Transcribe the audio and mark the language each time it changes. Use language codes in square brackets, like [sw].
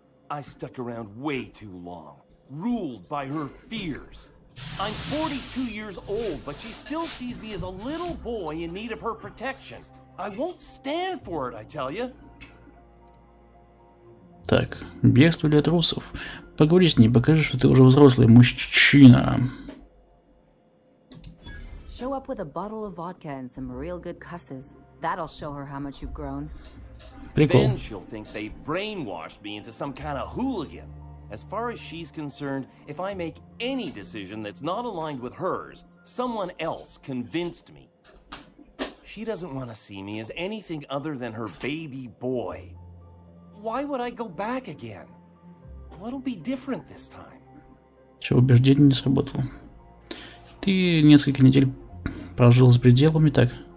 [en] I stuck around way too long, ruled by her fears. I'm 42 years old, but she still sees me as a little boy in need of her protection. I won't stand for it, I tell you. [ru] Так, бегство для трусов. Поговори с ней, покажи, что ты уже взрослый мужчина. [en] Show up with a bottle of vodka and some real good cusses. That'll show her how much you've grown. [ru] Прикол. [en] Then she'll think they've brainwashed me into some kind of hooligan. As far as she's concerned, if I make any decision that's not aligned with hers, someone else convinced me. She doesn't want to see me as anything other than her baby boy. Why would I go back again? What'll be different this time? [ru] Чё, убеждение не сработало? Ты несколько недель прожил с пределами, так?